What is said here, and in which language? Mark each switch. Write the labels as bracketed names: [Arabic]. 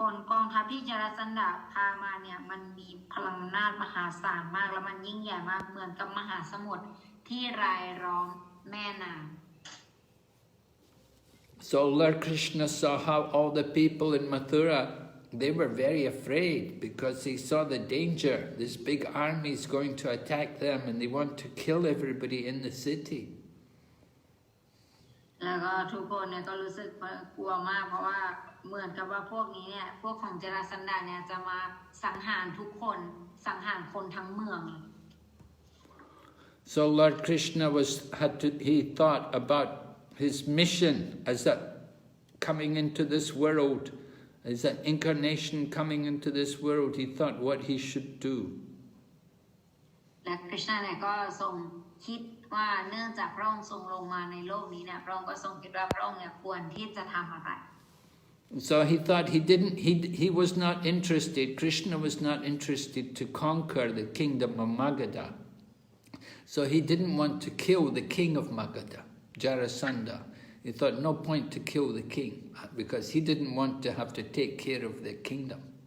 [Thai] กองทัพที่จาราสันดาพามาเนี่ยมันมีพลังอำนาจมหาศาลมากแล้วมันยิ่งใหญ่มากเหมือนกับมหาสมุทรที่รายล้อมแม่น้ำ [English] So Lord Krishna saw how all the people in Mathura, they were very afraid because they saw the danger. This big army is going to attack them and they want to kill everybody in the city. [Thai] แล้วก็ทุกคนเนี่ยก็รู้สึกกลัวมากเพราะว่าเหมือนกับว่าพวกนี้เนี่ยพวกของจาราสันดาเนี่ยจะมาสังหารทุกคนสังหารคนทั้งเมือง [English] So Lord Krishna he thought about his mission as that coming into this world, as an incarnation coming into this world. He thought what he should do. [Thai] และคริชนาเนี่ยก็ทรงคิดว่าเนื่องจากพระองค์ทรงลงมาในโลกนี้เนี่ยพระองค์ก็ทรงคิดว่าพระองค์เนี่ยควรที่จะทำอะไร [English] So he thought he was not interested, Krishna was not interested to conquer the kingdom of Magadha. So he didn't want to kill the king of Magadha, Jarasandha. He thought no point to kill the king because he didn't want to have to take care of the kingdom.